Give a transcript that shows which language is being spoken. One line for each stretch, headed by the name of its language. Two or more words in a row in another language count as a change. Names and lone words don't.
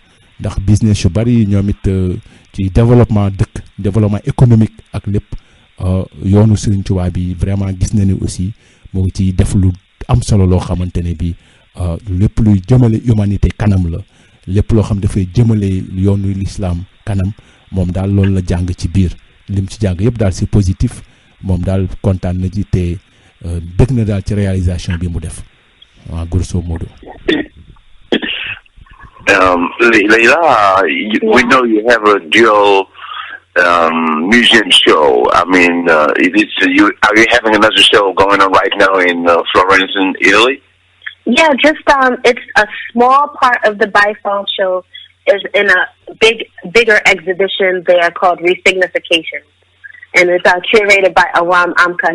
Wolof: ndax business yu bari ñoom it ci
French: développement économique
Wolof: ak lépp yoonu Serigne Touba bi vraiment gis na ne aussi moo ngi ci def lu am solo loo xamante ne bi lépp luy jëmale humanité kanam la lépp loo xam dafay jëmale yoonu l'islam kanam moom daal loolu la jàng ci biir lim ci jàng yëpp daal
French: c'est positif
Wolof: moom daal kontaan na ci te bëgg na daal ci réalisation bi mu def
French: en grosso modo.
English: Layla, we know you have a dual museum show. I mean, are you having another show going on right now in Florence in Italy? Yeah, just it's a small part of the Bifal show is in a bigger exhibition there called Resignification, and it's curated by Awam Amka.